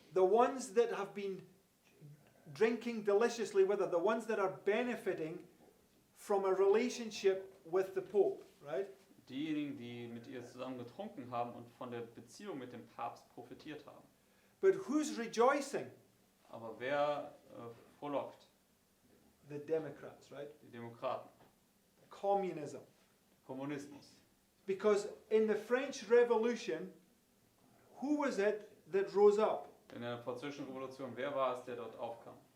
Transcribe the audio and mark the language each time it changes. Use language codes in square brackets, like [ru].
[en] The ones that have been drinking deliciously with her, the ones that are benefiting from a relationship with the Pope, right? [de] diejenigen, die mit ihr zusammen getrunken haben und von der Beziehung mit dem Papst profitiert haben. [en] But who's rejoicing? [de] Aber wer frohlockt? [en] The Democrats, right? [de] Die Demokraten, [en] Communism. [de] Kommunismus. [en] Because in the French Revolution, who was it that rose up? [de] In der französischen Revolution, wer war es, der dort aufkam?